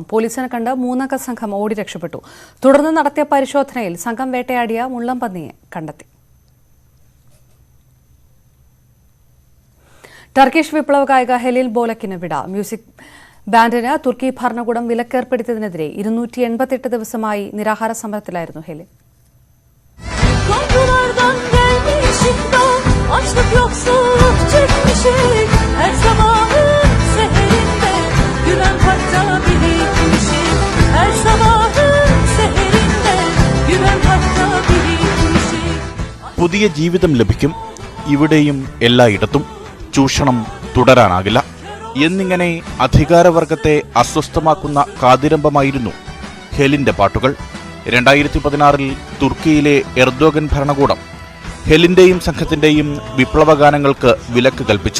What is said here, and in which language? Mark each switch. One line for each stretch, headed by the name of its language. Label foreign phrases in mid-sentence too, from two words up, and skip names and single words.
Malayalam: പോലീസിനെ കണ്ട് 3-അംഗ സംഘം ഓടി രക്ഷപ്പെട്ടു. തുടർന്ന് നടത്തിയ പരിശോധനയിൽ സംഘം വേട്ടയാടിയ മുള്ളൻ പന്നിയെ കണ്ടെത്തി. ടർക്കിഷ് വിപ്ലവ ഗായിക ഹെലിൽ ബോലക്കിന് വിട. മ്യൂസിക് ബാൻഡിന് തുർക്കി ഭരണകൂടം വിലക്കേർപ്പെടുത്തിയതിനെതിരെ 288 ദിവസമായി നിരാഹാര സമരത്തിലായിരുന്നു ഹെലിൽ.
Turkish: Açlık yoksulluk çekmişik her sabahın seherinde güven hatta birikmişik her sabahın seherinde güven hatta birikmişik.
Malayalam: പുതിയ ജീവിതം ലഭിക്കും, ഇവിടെയും എല്ലായിടത്തും ചൂഷണം തുടരാനാകില്ല എന്നിങ്ങനെ അധികാരവർഗത്തെ അസ്വസ്ഥമാക്കുന്ന കാതിരമ്പമായിരുന്നു ഹെലിന്റെ പാട്ടുകൾ. 2016 തുർക്കിയിലെ എർദോഗൻ ഭരണകൂടം ഹെലിന്റെയും സംഘത്തിന്റെയും വിപ്ലവഗാനങ്ങൾക്ക് വിലക്ക് കൽപ്പിച്ചു.